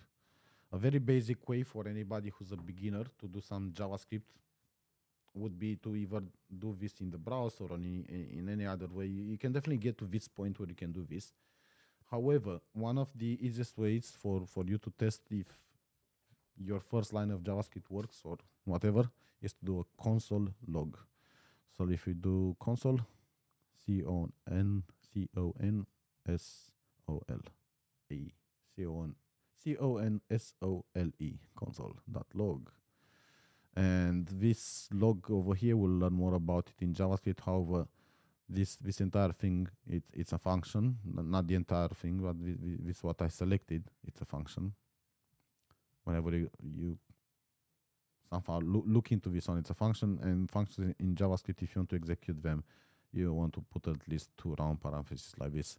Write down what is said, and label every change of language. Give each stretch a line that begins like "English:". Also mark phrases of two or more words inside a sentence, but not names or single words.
English: A very basic way for anybody who's a beginner to do some JavaScript would be to either do this in the browser or in any other way. You can definitely get to this point where you can do this. However, one of the easiest ways for you to test if your first line of JavaScript works or whatever is to do a console log. So if you do console, C-O-N-S-O-L-E, C-O-N-S-O-L-E, console.log. And this log over here, we'll learn more about it in JavaScript. However, this entire thing, it's a function, not the entire thing, but this what I selected, it's a function. Whenever you somehow look into this one, it's a function, and functions in JavaScript, if you want to execute them, you want to put at least 2 round parentheses like this.